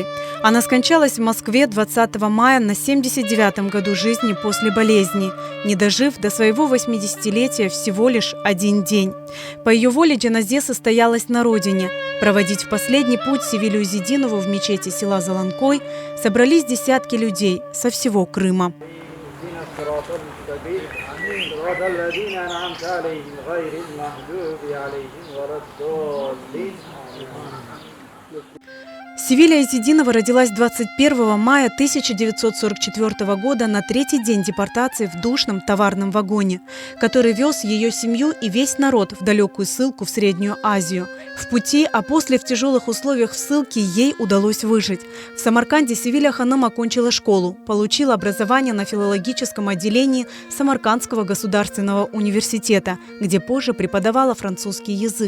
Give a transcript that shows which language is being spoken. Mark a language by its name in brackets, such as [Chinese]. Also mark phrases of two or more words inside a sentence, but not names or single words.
[Russian] Она скончалась в Москве 20 мая на 79-м году жизни после болезни, не дожив до своего 80-летия всего лишь один день. По ее воле джаназе состоялась на родине. Проводить в последний путь Севилью Зидинову в мечети села Заланкой собрались десятки людей со всего Крыма. [Arabic] صراط الذين أنعمت عليهم غير المغضوب عليهم ولا الضالين. [Russian] Севилия Зидинова родилась 21 мая 1944 года на третий день депортации в душном товарном вагоне, который вез ее семью и весь народ в далекую ссылку в Среднюю Азию. В пути, а после в тяжелых условиях в ссылке ей удалось выжить. В Самарканде Севилия Ханым окончила школу, получила образование на филологическом отделении Самаркандского государственного университета, где позже преподавала французский язык.